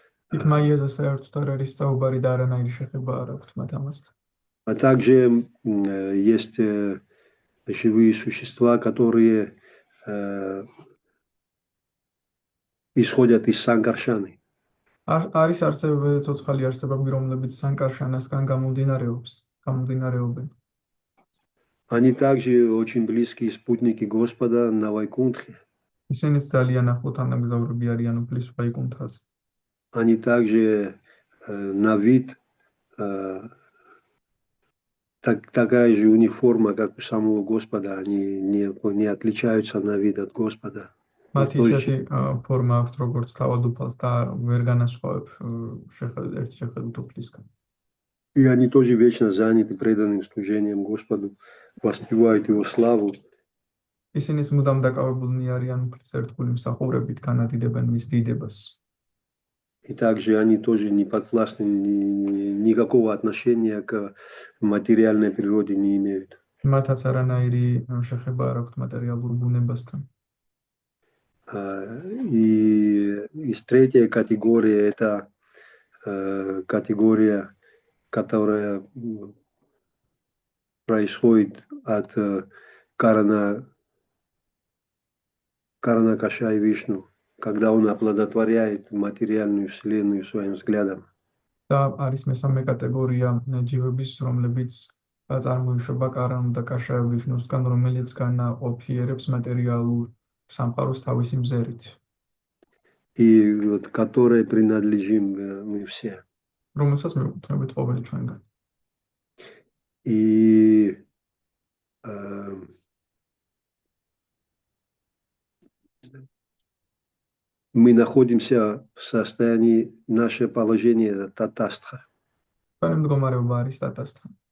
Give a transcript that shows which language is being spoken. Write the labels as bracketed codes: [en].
[ka] იქ მაიაზე საერთოდ არ არის საუბარი და არანაირი შეხება არ აქვთ მათ ამასთან. [ru] А также есть живые существа, которые исходят из Санкаршаны. [ka] არის ცოცხალი არსებები, რომლებიც სანკარშანასგან გამომდინარეობენ. [ru] Они также очень близкие спутники Господа на Вайкунтхе. [ka] ისინიც ძალიან ახლო თანამგზავრები არიან უფლის ვაიკუნთაზე. [ru] Они также на вид такая же униформа, как у самого Господа. Они не отличаются на вид от Господа. [ka] მათ ისეთი ფორმა აქვთ, როგორც თავად უფალს და ვერ განასხვავებ ერთ შეხედვით უფლისგან. [ru] И они тоже вечно заняты преданным служением Господу, воспевают Его славу. [ka] ისინიც მუდამ დაკავებულნი არიან უფლის ერთგული მსახურებით, განადიდებენ მის დიდებას. [ru] И также они тоже не подвластны, никакого отношения к материальной природе не имеют. [ka] მათაც არანაირი შეხება არ აქვთ მატერიალურ ბუნებასთან. [ru] И третья категория – это категория, которая происходит от Карана Кашай Вишну, когда он оплодотворяет материальную вселенную своим взглядом. [ka] და არის მესამე კატეგორია ჯივების, რომლებიც წარმოიშობა კარანუ და კაშაი ვიშნუსგან, რომელიც განაყოფიერებს მატერიალურ სამყაროს თავისი მზერით. [ru] И вот которой принадлежим мы все. [ka] რომელსაც მივკუთვნებით ყოველი ჩვენგანი. [ru] И мы находимся в состоянии, наше положение татастха. [ka] ჩვენი მდგომარეობა არის დატასთან.